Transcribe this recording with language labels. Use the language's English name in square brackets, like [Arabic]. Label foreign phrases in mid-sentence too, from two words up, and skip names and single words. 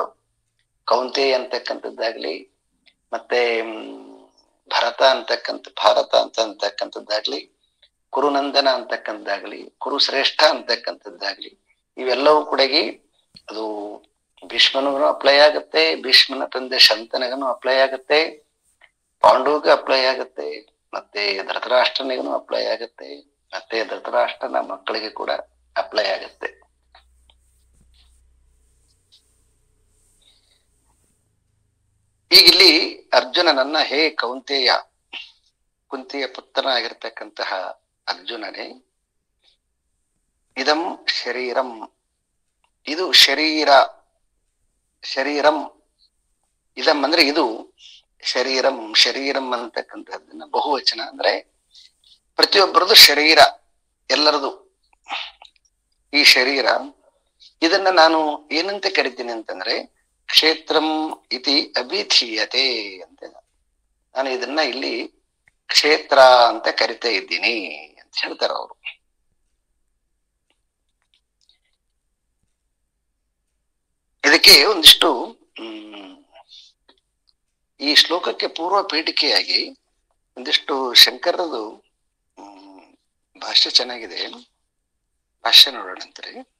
[Kannada] ಕೌಂತೆ ಅಂತಕ್ಕಂಥದ್ದಾಗ್ಲಿ, ಮತ್ತೆ ಭಾರತ ಅಂತಕ್ಕಂಥದ್ದಾಗ್ಲಿ, ಕುರುನಂದನ ಅಂತಕ್ಕಂಥದ್ದಾಗ್ಲಿ, ಕುರುಶ್ರೇಷ್ಠ ಅಂತಕ್ಕಂಥದ್ದಾಗ್ಲಿ, ಇವೆಲ್ಲವೂ ಕೂಡ ಅದು ಭೀಷ್ಮನಿಗೂ ಅಪ್ಲೈ ಆಗುತ್ತೆ, ಭೀಷ್ಮನ ತಂದೆ ಶಂತನಗನು ಅಪ್ಲೈ ಆಗುತ್ತೆ, ಪಾಂಡುವಿಗೂ ಅಪ್ಲೈ ಆಗುತ್ತೆ, ಮತ್ತೆ ಧೃತರಾಷ್ಟ್ರನಿಗೂ ಅಪ್ಲೈ ಆಗುತ್ತೆ, ಮತ್ತೆ ಧೃತರಾಷ್ಟ್ರನ ಮಕ್ಕಳಿಗೆ ಕೂಡ ಅಪ್ಲೈ ಆಗುತ್ತೆ. ಈಗಿಲ್ಲಿ ಅರ್ಜುನನನ್ನ ಹೇ ಕೌಂತೆಯ, ಕುಂತಿಯ ಪುತ್ರನಾಗಿರ್ತಕ್ಕಂತಹ ಅರ್ಜುನನೇ, [Sanskrit] ಇದಂ ಶರೀರಂ, [Kannada] ಇದು ಶರೀರಂ, ಇದಂ ಅಂದ್ರೆ ಇದು, ಶರೀರಂ ಅಂತಕ್ಕಂಥದ್ದನ್ನ ಬಹುವಚನ ಅಂದ್ರೆ ಪ್ರತಿಯೊಬ್ಬರದು ಶರೀರ, ಎಲ್ಲರದು ಈ ಶರೀರ. ಇದನ್ನ ನಾನು ಏನಂತ ಕರಿತೀನಿ ಅಂತಂದ್ರೆ [Sanskrit] ಕ್ಷೇತ್ರಂ ಇತಿ ಅಭಿಧೀಯತೆ [Kannada] ಅಂತ. ನಾನು ಇದನ್ನ ಇಲ್ಲಿ ಕ್ಷೇತ್ರ ಅಂತ ಕರಿತಾ ಇದ್ದೀನಿ ಅಂತ ಹೇಳ್ತಾರ ಅವರು. ಇದಕ್ಕೆ ಒಂದಿಷ್ಟು ಹ್ಮ್ ಈ ಶ್ಲೋಕಕ್ಕೆ ಪೂರ್ವ ಪೀಠಿಕೆಯಾಗಿ ಒಂದಿಷ್ಟು ಶಂಕರದು ಭಾಷ್ಯ ಚೆನ್ನಾಗಿದೆ, ಭಾಷ್ಯ ನೋಡೋಣಂತ್ರಿ.